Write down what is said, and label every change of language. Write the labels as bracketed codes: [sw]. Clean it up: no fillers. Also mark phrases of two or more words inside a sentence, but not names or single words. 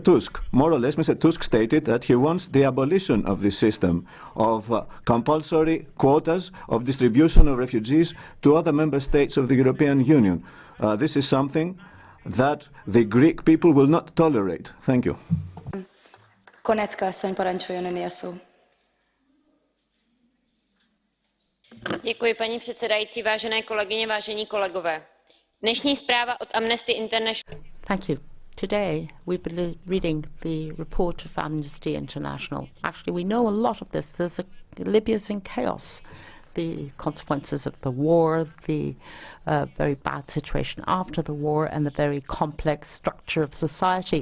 [en] Tusk. More or less, Mr. Tusk stated that he wants the abolition of this system of compulsory quotas of distribution of refugees to other member states of the European Union. This is something that the Greek people will not tolerate. Thank you. [hu] Konecka asszony, parancsoljon öné a szó. [cs] Děkuji, paní předsedající, vážené kolegyně, vážení kolegové. Dnešní zpráva od Amnesty International. [en] Thank you. Today, we've been reading the report of Amnesty International. Actually, we know a lot of this. Libya's in chaos. The consequences of the war, the very bad situation after the war, and the very complex structure of society.